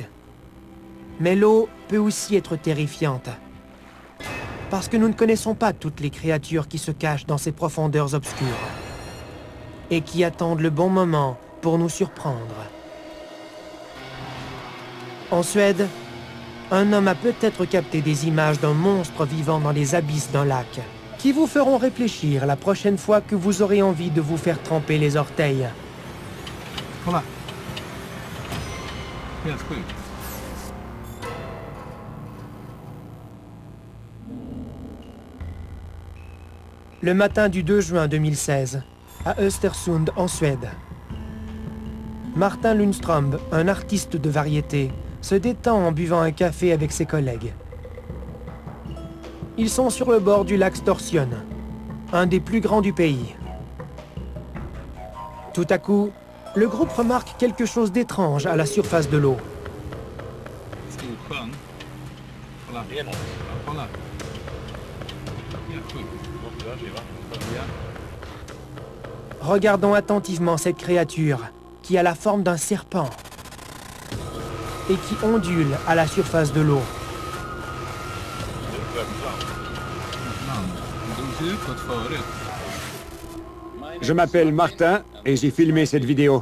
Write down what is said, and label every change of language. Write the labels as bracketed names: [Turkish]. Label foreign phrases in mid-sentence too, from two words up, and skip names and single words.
[French] Mais l'eau peut aussi être terrifiante, parce que nous ne connaissons pas toutes les créatures qui se cachent dans ces profondeurs obscures et qui attendent le bon moment pour nous surprendre. En Suède, un homme a peut-être capté des images d'un monstre vivant dans les abysses d'un lac, qui vous feront réfléchir la prochaine fois que vous aurez envie de vous faire tremper les orteils. [Swedish] Kolla. Helt sjukt. [French] Le matin du 2 juin 2016, à Östersund, en Suède, Martin Lundström, un artiste de variété, se détend en buvant un café avec ses collègues. Ils sont sur le bord du lac Storsjön, un des plus grands du pays. Tout à coup, le groupe remarque quelque chose d'étrange à la surface de l'eau. [Swedish] Storsjön. Kolla. Kolla. Helt sjukt. [French] Regardons attentivement cette créature qui a la forme d'un serpent et qui ondule à la surface de l'eau. Je m'appelle Martin et j'ai filmé cette vidéo.